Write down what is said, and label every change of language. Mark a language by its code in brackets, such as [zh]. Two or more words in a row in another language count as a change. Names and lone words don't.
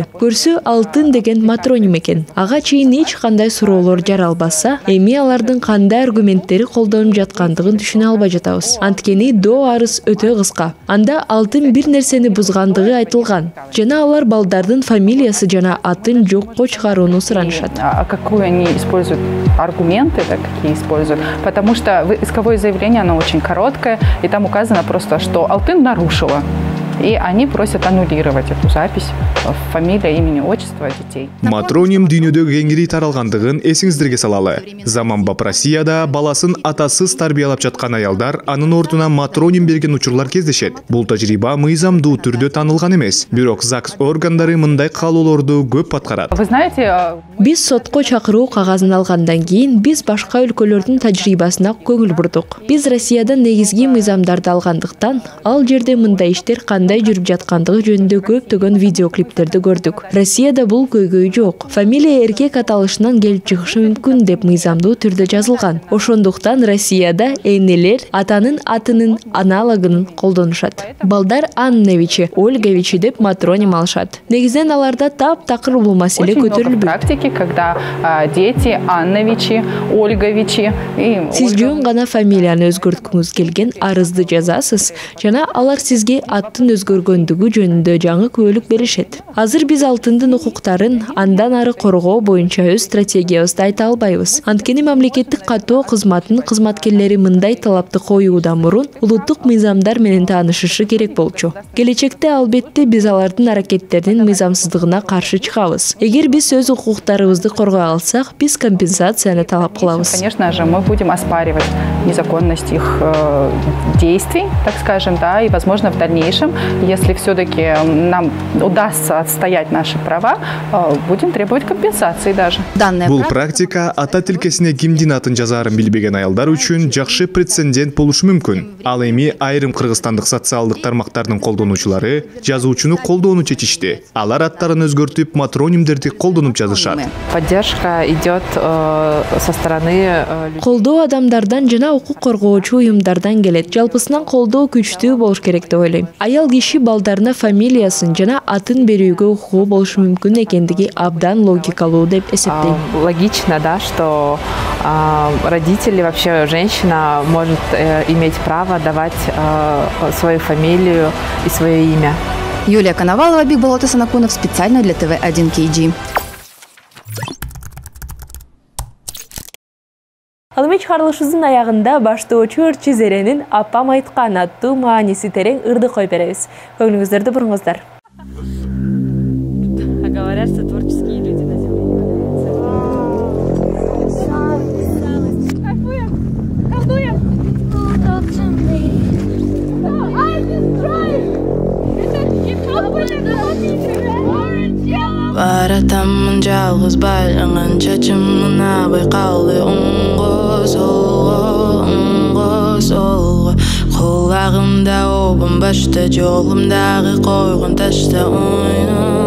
[ky] Көрсө алтын деген матроним экен. Ага чейин эч кандай суроолор жаралбаса, эми алардын кандай аргументтери колдонуп жаткандыгын түшүнө албай жатабыз. Анткени доо арыз өтө кыска. Анда алтын бир нерсени бузгандыгы айтылган. Алар балдардын фамилиясы жана атын жокко чыгарууну суранышат. [ru] А какую они используют аргументы, да, какие используют? Потому что исковое заявление, оно очень короткое, и там указано просто, что Алтын нарушила. И они просят аннулировать эту запись, фамилия, имени, отчество детей. [ky] Матроним дүйнөдө кеңири таралгандыгын эсиңиздерге салалы. Заманбап Россияда баласын атасыз тарбиялап жаткан аялдар анын ордуна матроним берген учурлар кездешет. Бул тажрыйба мыйзамдуу түрдө танылган эмес. Бирок ЗАГС органдары мындай каалоолорду көп аткарат. [ru] Вы знаете, [ky] биз сотко чакыруу кагазын алгандан кийин биз башка өлкөлөрдүн тажрыйбасына көңүл бурдук. Биз Россиядан негизги мыйзамдарды алгандыктан, ал жерде мындай иштер кандай жүрүп жаткандыгы жөнүндө көптөгөн видеоклиптерди көрдүк. Россияда бул көйгөй жок. Фамилия эркек аталышынан келип чыгышы мүмкүн деп мыйзамдуу түрдө жазылган. Ошондуктан Россияда энелер атанын атынын аналогун колдонушат. Балдар Анновичи, Ольговичи деп матроним алышат. Негизинен аларда таптакыр бул маселе көтөрүлбөйт. [ru] Практики, когда дети Анновичи, Ольговичи и [ky] сиз жөн гана фамилияны өзгөрткүңүз келген арызды жазасыз жана алар сизге аттын өзгөргөндүгү жөнүндө жаңы күбөлүк беришет. Азыр биз алтындын укуктарын андан ары коргоо боюнча өз стратегиябызды айта албайбыз. Анткени мамлекеттик каттоо кызматынын кызматкерлери мындай талапты коюудан мурун улуттук мыйзамдар менен таанышышы керек болчу. Келечекте албетте биз алардын аракеттеринин мыйзамсыздыгына каршы чыгабыз. Эгер биз өз укуктарыбызды коргой алсак, биз компенсацияны талап кылабыз. [ru] Конечно же, мы будем оспаривать незаконность их действий, так скажем, да, и, возможно, в дальнейшем, если все-таки нам удастся отстоять наши права, будем требовать компенсации даже. [ky] Бул практика ата тилкесине кимдин атын жазаарын билбеген аялдар үчүн жакшы прецедент болушу мүмкүн. Ал эми айрым кыргызстандык социалдык тармактардын колдонуучулары жазуучуну колдоону чечишти. Алар аттарын өзгөртүп матронимдерди колдонуп жазышат. [ru] Поддержка идет со стороны [ky] колдоо адамдардан жана укук коргоочу уюмдардан келет. Жалпысынан колдоо күчтүү болуш керек деп ойлойм. Аял киши балдарына фамилиясын жана атын берүүгө укугу болушу мүмкүн экендиги абдан логикалуу деп эсептейм. [ru] Логично, да, что родители, вообще женщина может иметь право давать свою фамилию и свое имя. Юлия Коновалова, Бигболот Санакунов, специально для ТВ1 KG. [ky] Алымы чыгарылышыбыздын аягында баштоочу ырчы Зеренин «Апам айткан» аттуу мааниси терең ырды кой беребиз. Көңүлүңүздөрдү буруңуздар. [ru] Говорят, что творческие люди на земле [ky] Баратамын жалгыз байланган чачымына байкалды оңго солго кулагымда обам башта жолумдагы койгон ташта ойна